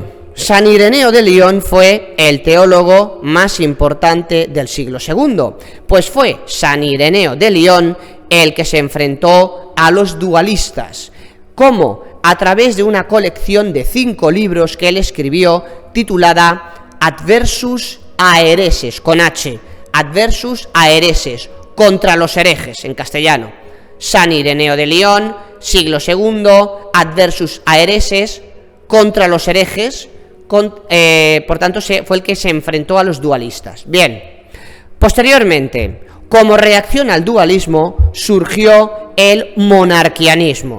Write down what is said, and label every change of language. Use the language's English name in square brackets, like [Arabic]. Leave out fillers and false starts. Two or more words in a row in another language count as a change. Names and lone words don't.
[Spanish] San Ireneo de Lyon fue el teólogo más importante del siglo II, pues fue San Ireneo de Lyon el que se enfrentó a los dualistas. ¿Cómo? A través de una colección de 5 libros que él escribió titulada Adversus a hereses, con H, Adversus a hereses, contra los herejes en castellano. San Ireneo de Lyon, siglo II, Adversus a hereses, contra los herejes, por tanto fue el que se enfrentó a los dualistas. Bien, posteriormente, como reacción al dualismo, surgió el monarquianismo.